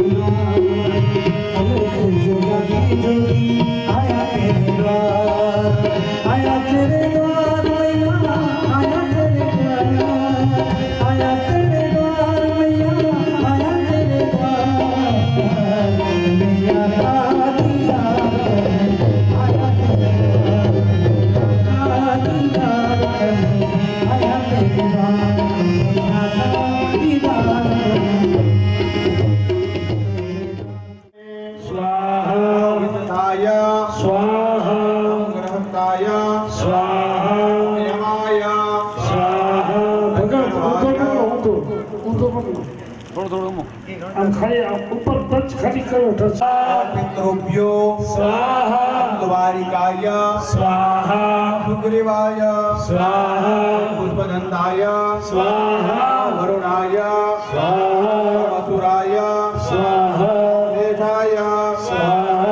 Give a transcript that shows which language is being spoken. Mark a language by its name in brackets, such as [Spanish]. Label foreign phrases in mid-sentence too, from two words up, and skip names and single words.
[Hindi] द्वार अलग जगा के जोगी आया तेरे द्वार आया तेरे द्वार मैया आया तेरे द्वार आया तेरे द्वार मैया आया तेरे द्वार मैया काली लाल आया तेरे द्वार काली लाल आया तेरे द्वार मैया काली लाल [Sanskrit] स्वाहा वितताय स्वाहा ग्रहताय स्वाहा यमाय [Gujarati] स्वाहा भगत ઊંધો પકડો આમ ખાલી આમ ઉપર ટચ ખાલી કરો ટચ [Sanskrit] पितृभ्यो स्वाहा द्वारिकाय स्वाहा सुग्रीवाय स्वाहा पुष्पदन्ताय स्वाहा वरुणाय स्वाहा मथुराय स्वाहा देशाय स्वाहा